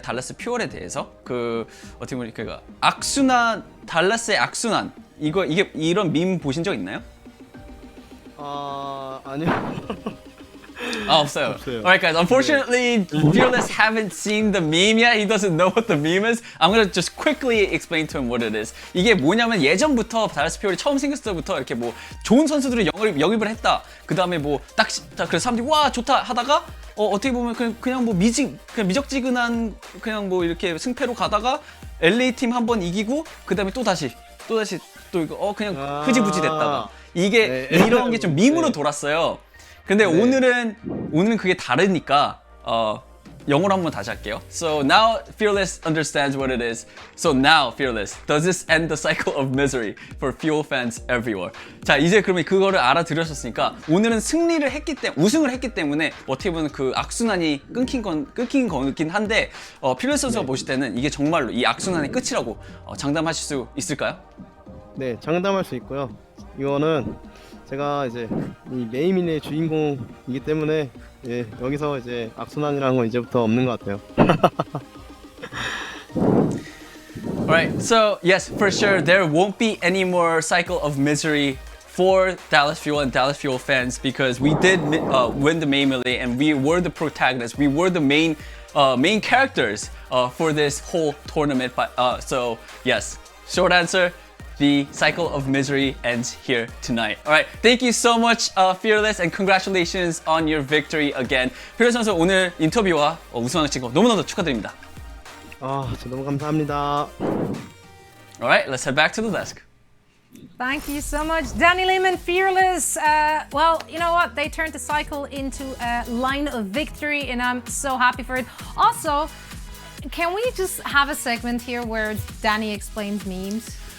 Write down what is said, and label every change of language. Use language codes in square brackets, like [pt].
[ko] 달라스 퓨얼에 대해서 어떻게 보면 악순환, 달라스의 악순환 이게 이런 밈 보신 적 있나요? 아니요. 없어요. [en] Alright guys, unfortunately Fearless haven't seen the meme yet. He doesn't know what the meme is. I'm gonna just quickly explain to him what it is. [ko] 이게 뭐냐면 예전부터 달라스 퓨얼이 처음 생겼을 때부터 이렇게 좋은 선수들을 영입을 했다. 그 다음에 그래서 사람들이 와 좋다 하다가 어떻게 보면 그냥 미적지근한 이렇게 승패로 가다가 LA 팀 한 번 이기고 그 다음에 또 다시 이거 그냥 흐지부지 됐다가 이게 이런 게 좀 밈으로 돌았어요. 근데 오늘은 그게 다르니까 영어로 한번 다시 할게요. [en] So now Fearless understands what it is. So now Fearless, does this end the cycle of misery for Fuel fans everywhere? [ko] 자, 이제 그러면 그거를 알아들으셨으니까 오늘은 우승을 했기 때문에 어떻게 보면 그 악순환이 끊긴 거긴 한데 Fearless 선수가 보실 때는 이게 정말로 이 악순환의 끝이라고 장담하실 수 있을까요? 네, 장담할 수 있고요. 이거는 제가 이제 이 메이밀리의 주인공이기 때문에 여기서 이제 악순환이라는 건 이제부터 없는 것 같아요. [en] Alright, so yes, for sure there won't be any more cycle of misery for Dallas Fuel and Dallas Fuel fans because we did win the main melee and we were the protagonists. We were the main characters for this whole tournament. So yes, short answer. The cycle of misery ends here tonight. Alright, thank you so much, Fearless, and congratulations on your victory again. [ko] Fearless 선수 오늘 인터뷰와 우승하신 거 너무나도 축하드립니다. 진짜 너무 감사합니다. [en] Alright, let's head back to the desk. Thank you so much, Danny Lehman, Fearless. Well, you know what? They turned the cycle into a line of victory, and I'm so happy for it. Also, can we just have a segment here where Danny explains memes?